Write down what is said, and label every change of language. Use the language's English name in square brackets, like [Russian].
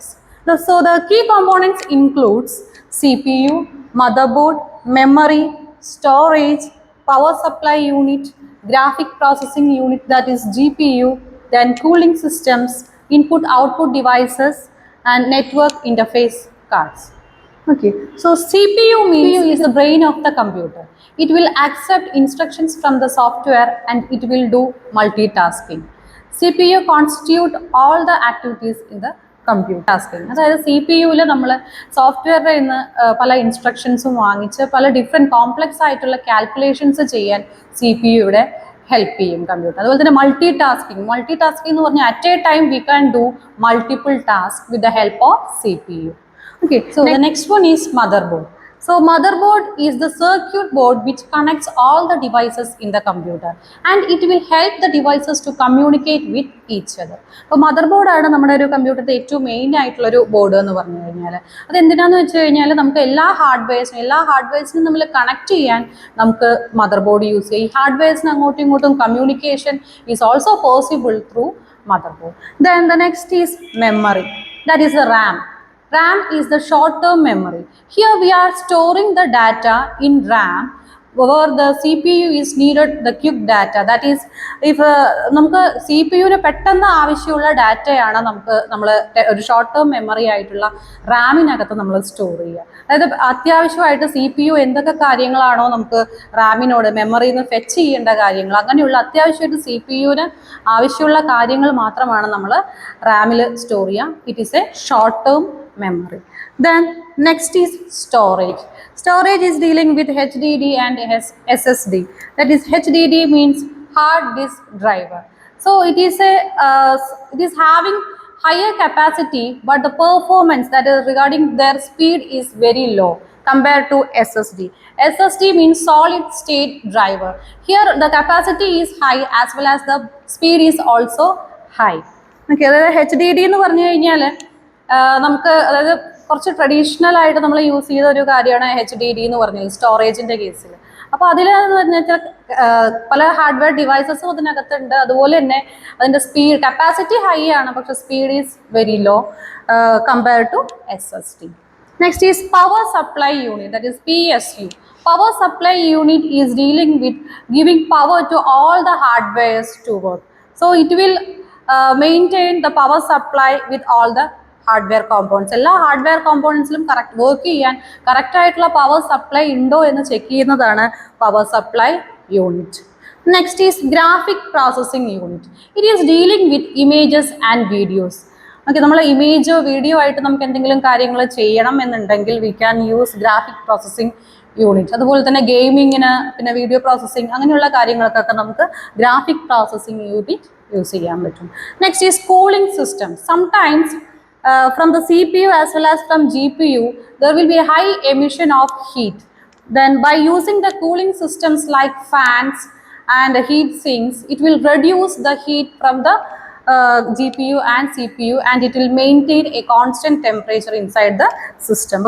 [English] So the key components includes CPU, motherboard, memory, storage, power supply unit, graphic processing unit, that is GPU, then cooling systems, input output devices, and network interface cards. Okay, so CPU means is the brain of the computer. It will accept instructions from the software and it will do multitasking. CPU constitute all the activities in the computer tasking. [Malayalam] അതായത് C P യുവിൽ നമ്മൾ സോഫ്റ്റ്വെയറിൽ നിന്ന് പല ഇൻസ്ട്രക്ഷൻസും വാങ്ങിച്ച് പല different complex ആയിട്ടുള്ള calculations ചെയ്യാൻ C P U ഇവിടെ ഹെൽപ്പ് ചെയ്യും കമ്പ്യൂട്ടർ. അതുപോലെ തന്നെ [English] multitasking [Malayalam] എന്ന് പറഞ്ഞാൽ [English] At a time we can do multiple task with the help of C P U. Okay, so the next one is motherboard. So motherboard is the circuit board which connects all the devices in the computer and it will help the devices to communicate with each other. [Malayalam] അപ്പോൾ motherboard ആണ് നമ്മുടെ ഒരു കമ്പ്യൂട്ടറിൻ്റെ ഏറ്റവും main ആയിട്ടുള്ള ഒരു board എന്ന് പറഞ്ഞു കഴിഞ്ഞാൽ അത് എന്തിനാന്ന് വെച്ച് കഴിഞ്ഞാൽ നമുക്ക് എല്ലാ ഹാർഡ്വെയർസിനും നമ്മൾ കണക്ട് ചെയ്യാൻ നമുക്ക് മദർബോർഡ് യൂസ് ചെയ്യാം. ഈ ഹാർഡ്വെയർസിന് അങ്ങോട്ടും ഇങ്ങോട്ടും communication [English] Is also possible through motherboard. Then the next is memory, that is the RAM. RAM is the short-term memory. Here we are storing the data in RAM where the CPU is needed the quick data. That is, if [Malayalam] നമുക്ക് C P യുവിന് പെട്ടെന്ന് ആവശ്യമുള്ള ഡാറ്റയാണ് നമ്മൾ ഒരു short term memory ആയിട്ടുള്ള റാമിനകത്ത് നമ്മൾ store ചെയ്യുക. അതായത് അത്യാവശ്യമായിട്ട് സി പി യു എന്തൊക്കെ കാര്യങ്ങളാണോ നമുക്ക് റാമിനോട് മെമ്മറിയിൽ നിന്ന് ഫെച്ച് ചെയ്യേണ്ട കാര്യങ്ങൾ, അങ്ങനെയുള്ള അത്യാവശ്യമായിട്ട് സി പി യുവിന് ആവശ്യമുള്ള കാര്യങ്ങൾ മാത്രമാണ് നമ്മൾ റാമിൽ സ്റ്റോർ ചെയ്യുക. [English] It is a short term memory. Then next is storage. Storage is dealing with HDD and SSD. That is, HDD means hard disk driver. So it is having higher capacity, but the performance, that is regarding their speed, is very low compared to SSD. SSD means solid state driver. Here the capacity is high as well as the speed is also high. [Malayalam] Okay, HDD എന്ന് പറഞ്ഞു കഴിഞ്ഞാൽ നമുക്ക് അതായത് കുറച്ച് traditional ആയിട്ട് നമ്മൾ use ചെയ്ത ഒരു കാര്യമാണ് എച്ച് ഡി ഡി എന്ന് പറഞ്ഞത് സ്റ്റോറേജിൻ്റെ കേസിൽ. അപ്പോൾ അതിലെന്ന് പറഞ്ഞാൽ പല ഹാർഡ്വെയർ ഡിവൈസസും അതിനകത്തുണ്ട്. അതുപോലെ തന്നെ അതിൻ്റെ സ്പീഡ് കപ്പാസിറ്റി ഹൈ ആണ്, പക്ഷേ [English] Speed is very low compared to SSD. Next is power supply unit, that is PSU. Power supply unit is dealing with giving power to all the hardwares to work. So it will maintain the power supply with all the hardware components. [Malayalam] എല്ലാ hardware കോമ്പോണൻസിലും correct work ചെയ്യാൻ കറക്റ്റായിട്ടുള്ള power supply ഉണ്ടോ എന്ന് check ചെയ്യുന്നതാണ് power supply unit. [English] Next is graphic processing unit. It is dealing with images and videos. [Malayalam] Okay, നമ്മൾ ഇമേജോ video ആയിട്ട് നമുക്ക് എന്തെങ്കിലും കാര്യങ്ങൾ ചെയ്യണം എന്നുണ്ടെങ്കിൽ [English] We can use graphic processing unit. [Malayalam] അതുപോലെ തന്നെ ഗെയിമിങ്ങിന്, പിന്നെ വീഡിയോ പ്രോസസ്സിംഗ്, അങ്ങനെയുള്ള കാര്യങ്ങൾക്കൊക്കെ നമുക്ക് ഗ്രാഫിക് പ്രോസസ്സിംഗ് യൂണിറ്റ് യൂസ് ചെയ്യാൻ പറ്റും. [English] Next is cooling system. Sometimes from the CPU as well as from GPU, there will be a high emission of heat. Then by using the cooling systems like fans and heat sinks, it will reduce the heat from the GPU and CPU and it will maintain a constant temperature inside the system.